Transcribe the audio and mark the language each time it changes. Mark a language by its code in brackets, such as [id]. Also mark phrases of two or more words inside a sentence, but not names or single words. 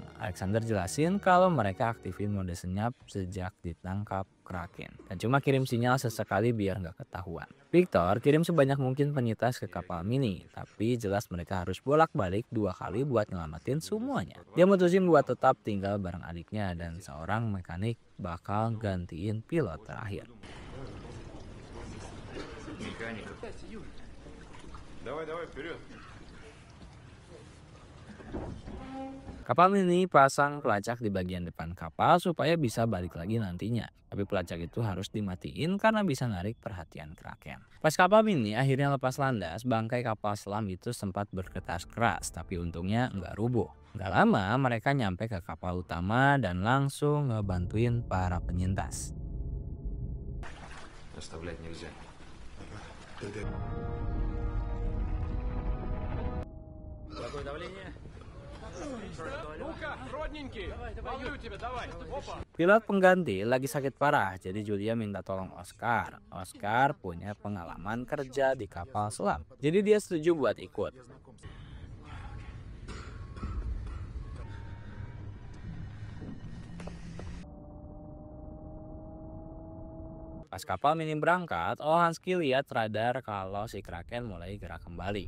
[id] Alexander jelasin kalau mereka aktifin mode senyap sejak ditangkap Kraken dan cuma kirim sinyal sesekali biar nggak ketahuan. Victor kirim sebanyak mungkin penyitas ke kapal mini, tapi jelas mereka harus bolak-balik 2 kali buat ngelamatin semuanya. Dia mutusin buat tetap tinggal bareng adiknya dan seorang mekanik bakal gantiin pilot terakhir. [ru] Давай, вперед. [id] Kapal mini pasang pelacak di bagian depan kapal supaya bisa balik lagi nantinya. Tapi pelacak itu harus dimatiin karena bisa narik perhatian Kraken. Pas kapal mini akhirnya lepas landas, bangkai kapal selam itu sempat bergetar keras, tapi untungnya nggak rubuh. Nggak lama mereka nyampe ke kapal utama dan langsung ngebantuin para penyintas. [ru] Оставлять нельзя. Какое давление? Ну-ка, родненький, ловлю тебя, давай. Опа. [id] Pilot pengganti lagi sakit parah, jadi Julia minta tolong Oscar. Oscar punya pengalaman kerja di kapal selam, jadi dia setuju buat ikut. Pas kapal mini berangkat, Olhansky lihat radar kalau si Kraken mulai gerak kembali.